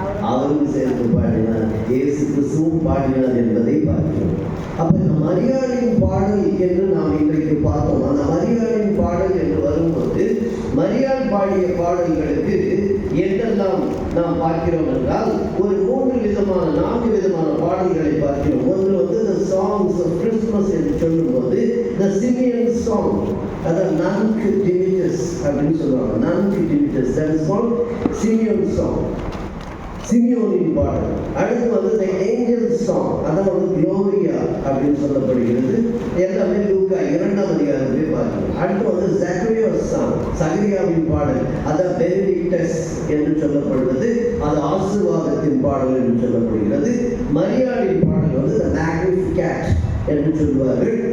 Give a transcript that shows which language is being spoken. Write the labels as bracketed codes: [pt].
[ta] அவரும் சேர்ந்து பாடினார், இயேசு கிறிஸ்துவும் பாடினார் என்பதை பார்க்கிறோம். அப்ப இந்த மரியாதையின் பாடல் என்று நாம் இன்றைக்கு பார்த்தோம். அந்த மரியாதையின் பாடல் என்று வரும்போது மரியாள் பாடிய பாடல்களுக்கு என்றெல்லாம் நாம் பார்க்கிறோம் என்றால் ஒரு 4 விதமான பாடல்களை பார்க்கிறோம். ஒன்று வந்து [en] the songs of Christmas [ta] என்று சொல்லும்போது the Simeon song, அதாவது Nunc Dimittis அப்படின்னு சொல்லுவாங்க. [en] Nunc Dimittis, that is called Simeon song, [ta] சிமியோனின் பாடல். அடுத்து வந்து [en] the angel song, [ta] அதாவது Gloria அப்படின்னு சொல்லப்படுகிறது. எல்லாமே லூக்கா 2ஆம் அதிகாரத்திலே பார்க்கிறோம். அடுத்து வந்து Zacharias song, சகரியாவின் பாடல், அது பெனடிக்டஸ் என்று சொல்லப்படுகிறது. அது ஆசீர்வாதத்தின் பாடல் என்று சொல்லப்படுகிறது. மரியாளின் பாடல் வந்து the Magnificat என்று சொல்வார்கள்.